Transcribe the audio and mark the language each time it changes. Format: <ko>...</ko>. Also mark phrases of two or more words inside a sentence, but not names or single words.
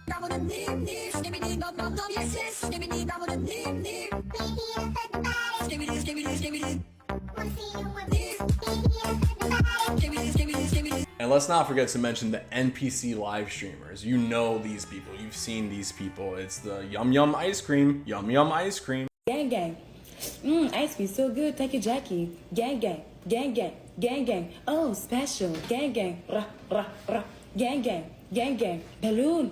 <en>And let's not forget to mention the NPC live streamers. You know these people, you've seen these people. It's the yum yum ice cream, yum yum ice cream. Gang gang. Ice cream so good, thank you, Jackie. Gang gang, gang gang, gang gang. Oh, special. Gang gang, rah rah rah. Gang gang, gang gang. Balloon.</en>